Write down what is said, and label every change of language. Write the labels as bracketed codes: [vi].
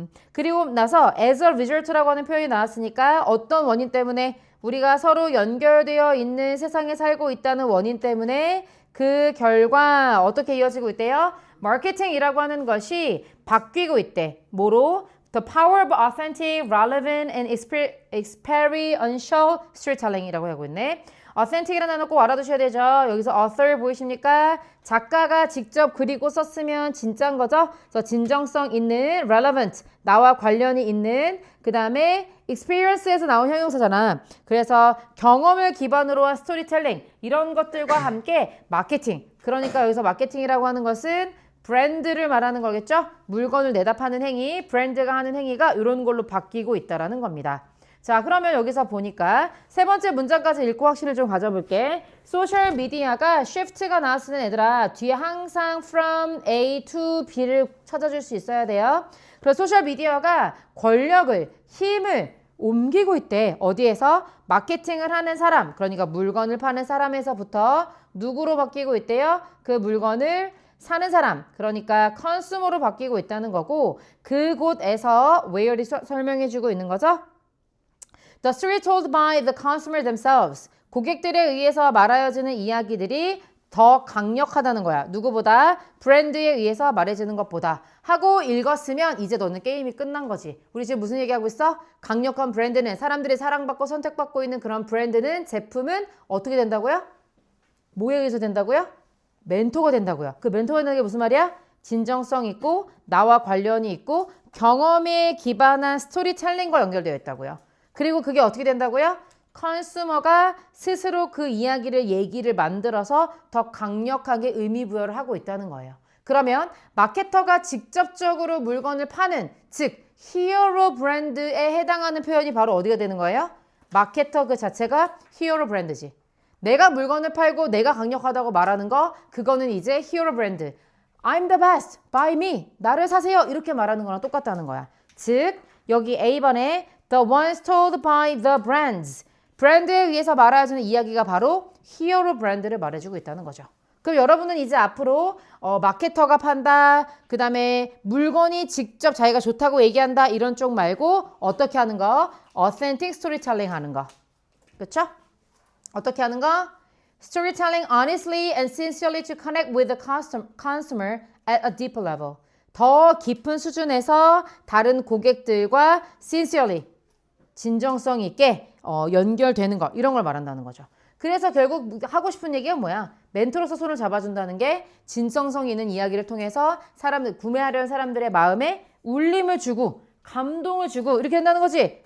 [ko] 그리고 나서 [en] as a result [ko] 라고 하는 표현이 나왔으니까 어떤 원인 때문에 우리가 서로 연결되어 있는 세상에 살고 있다는 원인 때문에 그 결과 어떻게 이어지고 있대요? 마케팅이라고 하는 것이 바뀌고 있대. 뭐로? [en] The power of authentic, relevant, and experiential storytelling [ko] 이라고 하고 있네. authentic이라는 단어 꼭 알아두셔야 되죠. 여기서 author 보이십니까? 작가가 직접 그리고 썼으면 진짜인 거죠. 그래서 진정성 있는, relevant, 나와 관련이 있는, 그 다음에 experience에서 나온 형용사잖아. 그래서 경험을 기반으로 한 스토리텔링 이런 것들과 함께 마케팅. 그러니까 여기서 마케팅이라고 하는 것은 브랜드를 말하는 거겠죠. 물건을 내다 파는 행위, 브랜드가 하는 행위가 이런 걸로 바뀌고 있다라는 겁니다. 자, 그러면 여기서 보니까 세 번째 문장까지 읽고 확신을 좀 가져볼게. 소셜 미디어가 shift가 나왔을 때 얘들아 뒤에 항상 [en] from A to B [ko] 를 찾아줄 수 있어야 돼요. 그래서 소셜 미디어가 권력을, 힘을 옮기고 있대. 어디에서? 마케팅을 하는 사람, 그러니까 물건을 파는 사람에서부터 누구로 바뀌고 있대요? 그 물건을 사는 사람, 그러니까 컨슈머로 바뀌고 있다는 거고 그곳에서 where이 설명해주고 있는 거죠. [en] The story told by the consumer themselves. [ko] 고객들에 의해서 말하여지는 이야기들이 더 강력하다는 거야. 누구보다? 브랜드에 의해서 말해지는 것보다. 하고 읽었으면 이제 너는 게임이 끝난 거지. 우리 지금 무슨 얘기하고 있어? 강력한 브랜드는 사람들이 사랑받고 선택받고 있는 그런 브랜드는 제품은 어떻게 된다고요? 뭐에 의해서 된다고요? 멘토가 된다고요. 그 멘토가 된다는 게 무슨 말이야? 진정성 있고 나와 관련이 있고 경험에 기반한 스토리텔링과 연결되어 있다고요. 그리고 그게 어떻게 된다고요? 컨슈머가 스스로 그 이야기를 얘기를 만들어서 더 강력하게 의미 부여를 하고 있다는 거예요. 그러면 마케터가 직접적으로 물건을 파는 즉 히어로 브랜드에 해당하는 표현이 바로 어디가 되는 거예요? 마케터 그 자체가 히어로 브랜드지. 내가 물건을 팔고 내가 강력하다고 말하는 거 그거는 이제 히어로 브랜드. [en] I'm the best, buy me. [ko] 나를 사세요. 이렇게 말하는 거랑 똑같다는 거야. 즉 여기 A번에 [en] the ones told by the brands. [ko] 브랜드에 의해서 말해주는 이야기가 바로 히어로 브랜드를 말해주고 있다는 거죠. 그럼 여러분은 이제 앞으로 마케터가 판다, 그 다음에 물건이 직접 자기가 좋다고 얘기한다 이런 쪽 말고 어떻게 하는 거? [en] authentic storytelling [ko] 하는 거. 그렇죠? 어떻게 하는 거? [en] Storytelling honestly and sincerely to connect with the consumer at a deeper level. [ko] 더 깊은 수준에서 다른 고객들과 sincerely, 진정성 있게 연결되는 거 이런 걸 말한다는 거죠. 그래서 결국 하고 싶은 얘기가 뭐야? 멘토로서 손을 잡아준다는 게 진정성 있는 이야기를 통해서 사람들 구매하려는 사람들의 마음에 울림을 주고 감동을 주고 이렇게 된다는 거지.